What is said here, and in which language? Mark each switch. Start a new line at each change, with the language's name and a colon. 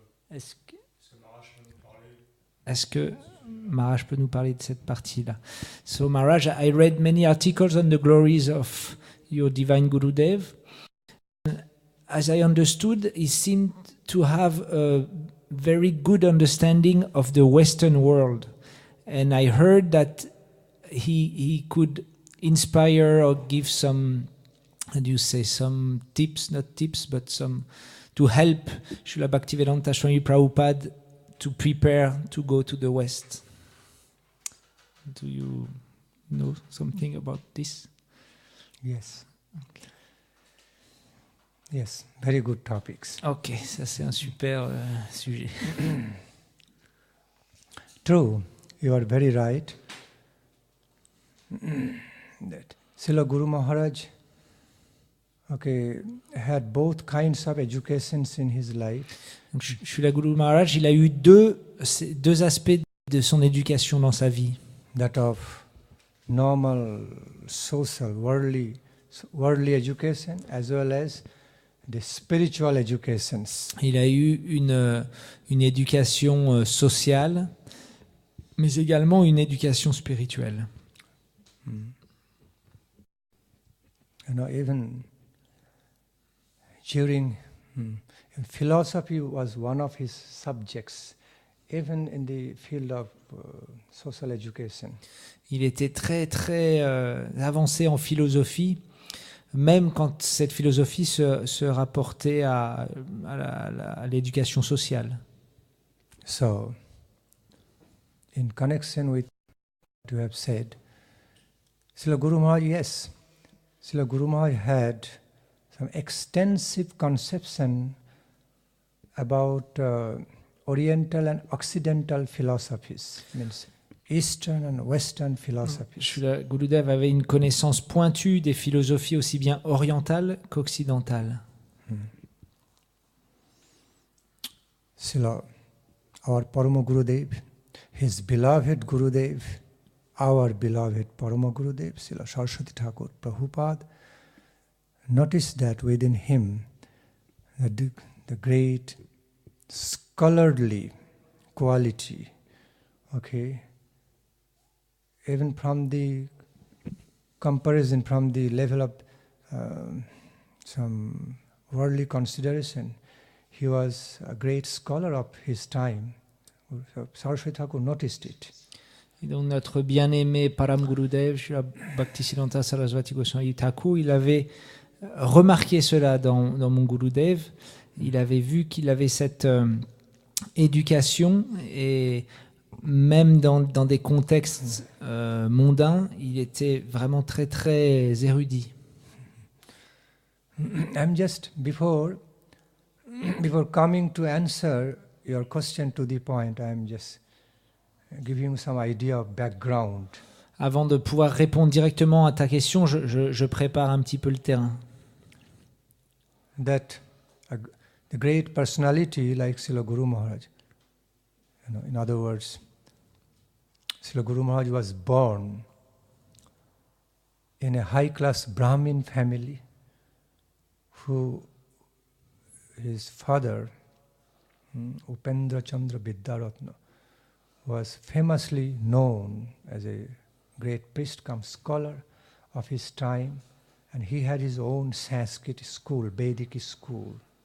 French: Est-ce que Maharaj peut nous parler de cette partie-là?
English: So Maharaj, I read many articles on the glories of your divine Gurudev. As I understood, he seemed to have a very good understanding of the Western world. And I heard that he could inspire or give some, how do you say, some tips, not tips, but some, to help Srila Bhaktivedanta Swami Prabhupada to prepare to go to the West. Do you know something about this? Yes. Yes, very good topics.
French: Ok, ça c'est un super sujet.
English: True, you are very right. That Srila Guru Maharaj, had both kinds of educations in his life.
French: Donc, Srila Guru Maharaj, il a eu deux aspects de son éducation dans sa vie.
English: That of normal, social, worldly education, as well as the spiritual educations.
French: Il a eu une éducation sociale, mais également une éducation spirituelle.
English: Even during philosophy was one of his subjects, even in the field of social education.
French: Il était très très avancé en philosophie, même quand cette philosophie se rapportait à l'éducation sociale.
English: So, in connection with what you have said, Srila Guru Maharaj, yes, Srila Guru Maharaj had some extensive conception about Oriental and Occidental philosophies, means Eastern and Western philosophies.
French: Srila Gurudev avait une connaissance pointue des philosophies aussi bien orientales qu'occidentales.
English: Srila, our Parama Gurudev, his beloved Gurudev, our beloved Parama Gurudev, Srila Saraswati Thakur Prabhupada, noticed that within him the great scholarly quality, even from the comparison, from the level of some worldly consideration, he was a great scholar of his time. So Saraswati Thakur noticed it.
French: Et donc notre bien-aimé Param Gurudev, Srila Bhaktisiddhanta Saraswati Goswami Thakur, il avait remarqué cela dans mon Gurudev. Il avait vu qu'il avait cette éducation et même dans des contextes mondains, il était vraiment très très érudit.
English: I'm just before coming to answer your question to the point, I'm just giving some idea of background.
French: Avant de pouvoir répondre directement à ta question, je prépare un petit peu le terrain.
English: That the great personality like Srila Guru Maharaj, in other words, Srila Guru Maharaj was born in a high-class Brahmin family who his father, Upendra Chandra Vidyaratna, was famously known as a great priest cum scholar of his time, and he had his own Sanskrit school, Vedic school.